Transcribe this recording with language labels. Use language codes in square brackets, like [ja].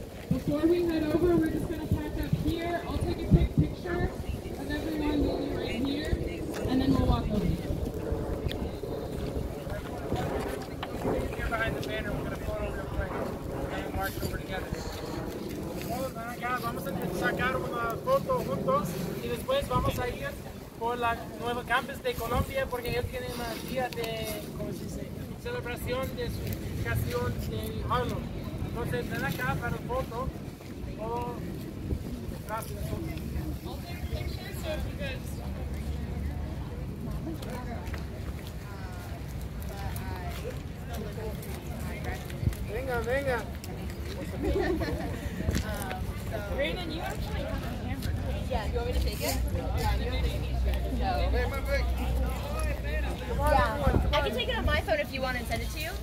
[en] Before we head over, we're just going to pack up here. I'll take a quick picture of everyone meeting right here, and then we'll walk over. Here behind the banner, we're going to photo real quick. We're going to march over together. [es] Todos ven acá, vamos a sacar una foto juntos y después vamos a ir por la nueva campus de Colombia porque ellos tienen un día de, ¿cómo se dice?, celebración de su identificación de Harlem. Entonces, ven acá para la foto. Todo detrás de nosotros. [en] I'll take a picture, so if you guys... [es] Venga, venga. [en] Brandon, you actually have a camera. Yeah, you want me to take it? Yeah, I can take it on my phone if you want and send it to you.